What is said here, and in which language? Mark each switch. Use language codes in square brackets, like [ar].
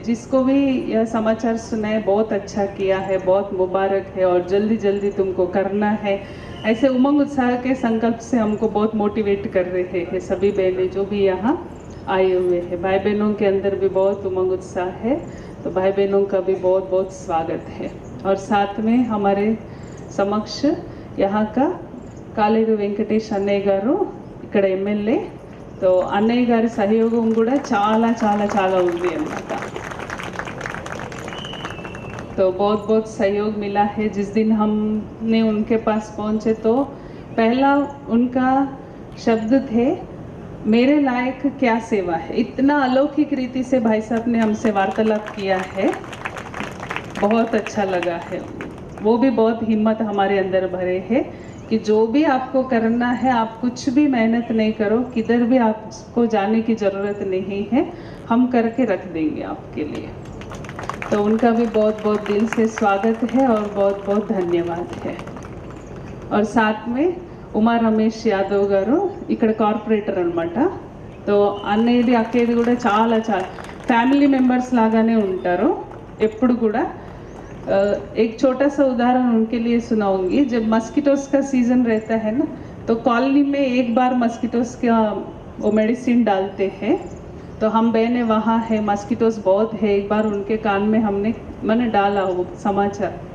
[hi] जिसको भी यह समाचार सुनाए बहुत अच्छा किया है, बहुत मुबारक है, और जल्दी जल्दी तुमको करना है, ऐसे उमंग उत्साह के संकल्प से हमको बहुत मोटिवेट कर रहे हैं सभी बहनें जो भी यहाँ आए हुए हैं। भाई बहनों के अंदर भी बहुत उमंग उत्साह है, तो भाई बहनों का भी बहुत बहुत स्वागत है। और साथ में हमारे समक्ष यहाँ का [te] कालेरू వెంకటేష్ అన్నయ్య గారు ఇక్కడ ఎమ్మెల్యే, तो అన్నయ్య గారి సహయోగం కూడా చాలా చాలా చాలా ఉంది అన్నమాట। [hi] तो बहुत बहुत सहयोग मिला है। जिस दिन हमने उनके पास पहुँचे तो पहला उनका शब्द थे मेरे लायक क्या सेवा है। इतना अलौकिक रीति से भाई साहब ने हमसे वार्तालाप किया है, बहुत अच्छा लगा है। वो भी बहुत हिम्मत हमारे अंदर भरे है कि जो भी आपको करना है आप कुछ भी मेहनत नहीं करो, किधर भी आपको जाने की ज़रूरत नहीं है, हम करके रख देंगे आपके लिए। तो उनका भी बहुत बहुत दिल से स्वागत है और बहुत बहुत धन्यवाद है। और साथ में [te] ఉమా రమేష్ యాదవ్ గారు ఇక్కడ కార్పొరేటర్ అన్నమాట। तो అన్నయ్యది అక్కేది కూడా చాలా ఫ్యామిలీ మెంబర్స్ లాగానే ఉంటారు ఎప్పుడు కూడా। [hi] एक छोटा सा उदाहरण उनके लिए सुनाऊंगी। जब मस्किटोस का सीज़न रहता है ना, तो कॉलोनी में एक बार मस्किटोस का वो मेडिसिन डालते हैं। तो हम बहनें वहाँ है, मस्किटोस बहुत है। एक बार उनके कान में मैंने डाला वो समाचार।